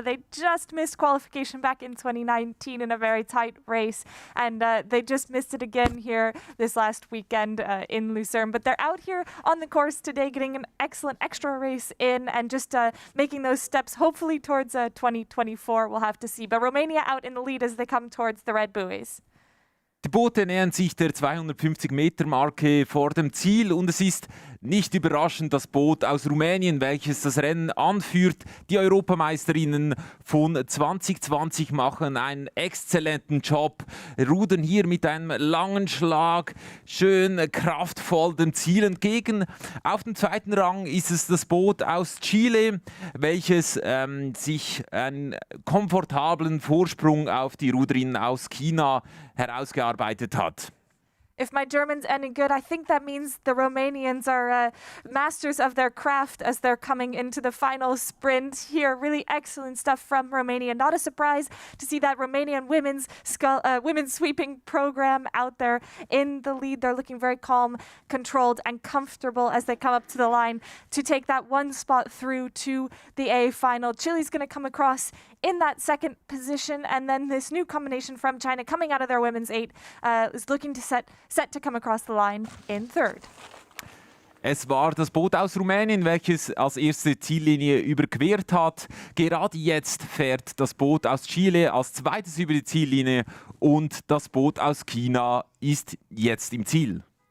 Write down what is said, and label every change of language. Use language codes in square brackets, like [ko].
[en] They just missed qualification back in 2019 in a very tight race, and they just missed it again here this last weekend in Lucerne. But they're out here on the course today, getting an excellent extra race in and just making those steps, hopefully towards 2024. We'll have to see. But Romania out in the lead as they come towards the red buoys. [de] Die Boote nähern sich der 250-Meter-Marke vor dem Ziel und es ist nicht überraschend, das Boot aus Rumänien, welches das Rennen anführt. Die Europameisterinnen von 2020 machen einen exzellenten Job, rudern hier mit einem langen Schlag schön kraftvoll dem Ziel entgegen. Auf dem zweiten Rang ist es das Boot aus Chile, welches sich einen komfortablen Vorsprung auf die Ruderinnen aus China herausgearbeitet hat. [en] If my German's any good, I think that means the Romanians are masters of their craft as they're coming into the final sprint here. Really excellent stuff from Romania. Not a surprise to see that Romanian women's sweeping program out there in the lead. They're looking very calm, controlled, and comfortable as they come up to the line to take that one spot through to the A final. Chile's going to come across in that second position, and then this new combination from China coming out of their women's 8 is looking to set to come across the line in third. [de] Es war das Boot aus Rumänien, welches als erste Ziellinie überquert hat. Gerade jetzt fährt das Boot aus Chile als zweites über die Ziellinie und das Boot aus China ist jetzt im Ziel.